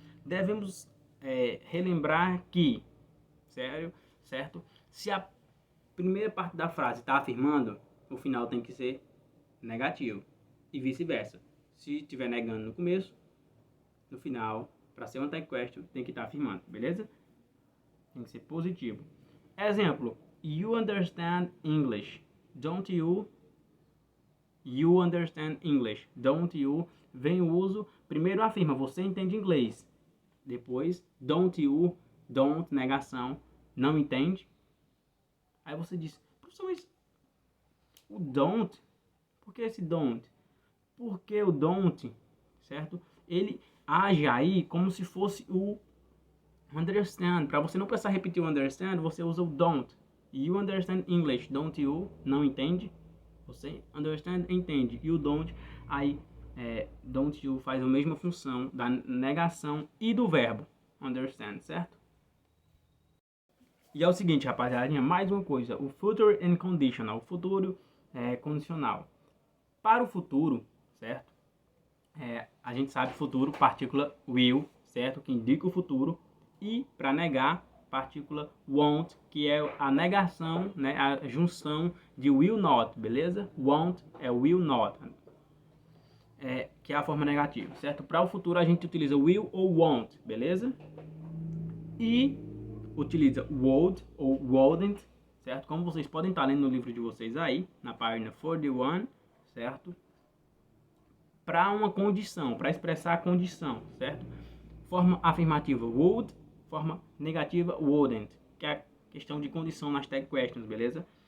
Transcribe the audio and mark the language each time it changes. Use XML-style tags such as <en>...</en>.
<pt>Devemos relembrar que, certo? Se a primeira parte da frase está afirmando, o final tem que ser negativo. E vice-versa. Se estiver negando no começo, no final, para ser um tag question, tem que estar afirmando, beleza? Tem que ser positivo. Exemplo,</pt> <en>you understand English, don't you? You understand English, don't you?</en> <pt>Vem o uso, primeiro afirma, você entende inglês. Depois, don't you, don't, negação, não entende. Aí você diz, professor, mas o don't, por que esse don't? Porque o don't, certo? Ele age aí como se fosse o understand. Para você não precisar repetir o understand, você usa o don't.</pt> <en>You understand English, don't you?</en> <pt>Não entende? Você understand, entende. E o don't, aí don't you faz a mesma função da negação e do verbo understand, certo? E é o seguinte, rapaziada, mais uma coisa. O future and conditional. O futuro condicional. Para o futuro, certo? A gente sabe futuro, partícula will, certo? Que indica o futuro. E para negar, partícula won't, que é a negação, né? A junção de will not, beleza? Won't é will not, que é a forma negativa, certo? Para o futuro a gente utiliza will ou won't, beleza? E utiliza would ou wouldn't, certo? Como vocês podem estar lendo no livro de vocês aí, na página 41, certo? Para uma condição, para expressar a condição, certo? Forma afirmativa would, forma negativa wouldn't, que é a questão de condição nas tag questions, beleza?</pt>